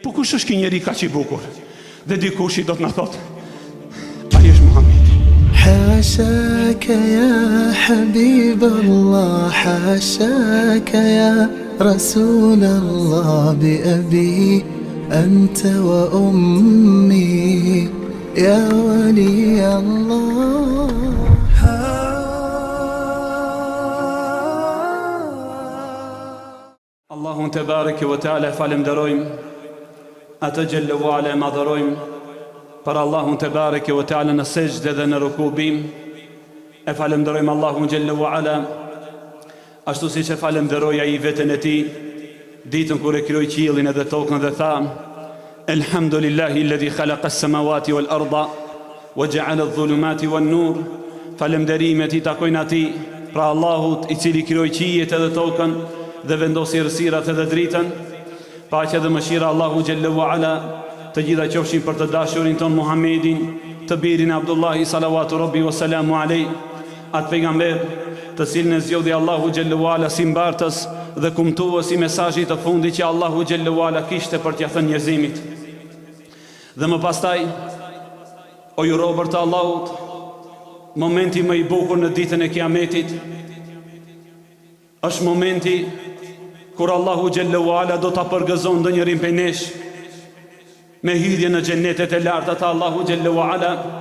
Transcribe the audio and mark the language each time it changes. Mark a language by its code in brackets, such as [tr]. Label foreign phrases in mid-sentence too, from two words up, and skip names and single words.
[sq] kush është ky njeri kaq i bukur? Dhe dikush i do të na thotë, ai është Muhamedi. [ar] حاشاك يا حبيب الله حاشاك يا رسول الله بأبي أنت وأمي يا ولي الله. [sq] Allahun [ar] تبارك وتعالى [sq] falenderojmë, atë [ar] جل وعلا [sq] madhërojmë, për Allahun [ar] تبارك وتعالى [sq] në sejdë dhe në rukubim. E falenderojmë Allahun [ar] جل وعلا, [sq] ashtu siç e falenderoi ai veten e tij ditën kur e krijoi qiellin edhe tokën dhe tha: [ar] الحمد لله الذي خلق السماوات والأرض وجعل الظلمات والنور. [sq] Falenderimet i takojnë atij, pra Allahut i cili krijoi qiellin edhe tokën dhe vendosi errësirat edhe dritën. Paqja dhe mëshira Allahu [ar] جل وعلا [sq] të gjitha qofshin për të dashurin ton Muhammedin, të birin Abdullahi [ar] صلوات ربي وسلامه عليه, [sq] atë pejgamber të cilin e zgjodhi Allahu [ar] جل وعلا [sq] si mbartës dhe kumtues i mesazhit të fundit që Allahu [ar] جل وعلا [sq] kishte për t'ia thënë njerëzimit. Dhe më pastaj, o ju robër të Allahut, momenti më i bukur në ditën e Kiametit është momenti kur Allahu [ar] جل وعلا [sq] do ta përgëzon ndonjërin prej nesh me hyrje në xhenetet e larta të Allahu [ar] جل وعلا.